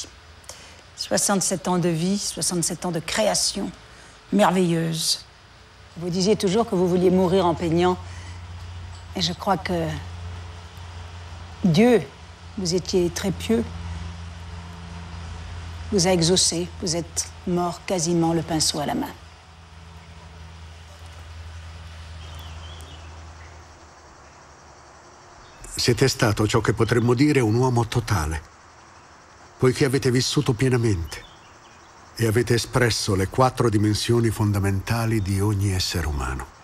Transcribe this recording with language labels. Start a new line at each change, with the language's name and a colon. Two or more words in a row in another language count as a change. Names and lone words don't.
French: 67 ans de vie, 67 ans de création merveilleuse. Vous disiez toujours que vous vouliez mourir en peignant. Et je crois que Dieu, vous étiez très pieux, vous a exaucé. Vous êtes mort quasiment le pinceau à la main.
Italian: Siete stato ciò che potremmo dire un uomo totale, poiché avete vissuto pienamente e avete espresso le 4 dimensioni fondamentali di ogni essere umano.